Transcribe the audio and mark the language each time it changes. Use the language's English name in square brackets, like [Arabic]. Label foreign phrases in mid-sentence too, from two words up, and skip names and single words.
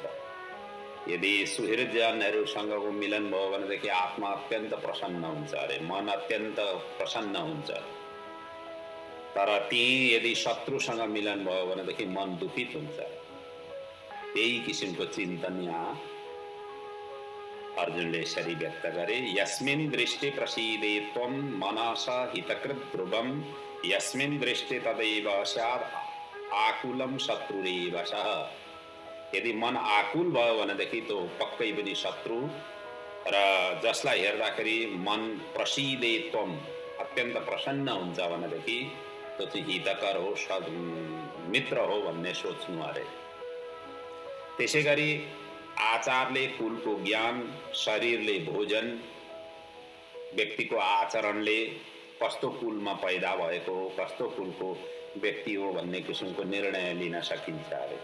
[Nepali] यदि सुहृदजनहरूसँगको मिलन भयो भनेदेखि आत्मा अत्यन्त प्रसन्न हुन्छ अरे, मन अत्यन्त प्रसन्न हुन्छ। तर ती यदि शत्रुसँग मिलन भयो भनेदेखि मन दुखित हुन्छ। त्यही किसिमको चिन्तन यहाँ अर्जुनले यसरी व्यक्त गरे। [Sanskrit] यस्मिन् दृष्टि प्रसीदे त्वं मनस हितकृत ध्रुवं, यस्मिन् दृष्टि तदैव स्यात् आकुलं शत्रुरेव सः। [Nepali] यदि मन आकुल भयो भनेदेखि त्यो पक्कै पनि शत्रु, र जसलाई हेर्दाखेरि मन [Sanskrit] प्रसीदे त्वं [Nepali] अत्यन्त प्रसन्न हुन्छ भनेदेखि त्यो चाहिँ हितकर हो, मित्र हो भन्ने सोच्नु अरे। त्यसै गरी आचारले कुलको ज्ञान, शरीरले भोजन, व्यक्तिको आचरणले कस्तो कुलमा पैदा भएको, कस्तो कुलको व्यक्ति हो भन्ने किसिमको निर्णय लिन सकिन्छ अरे।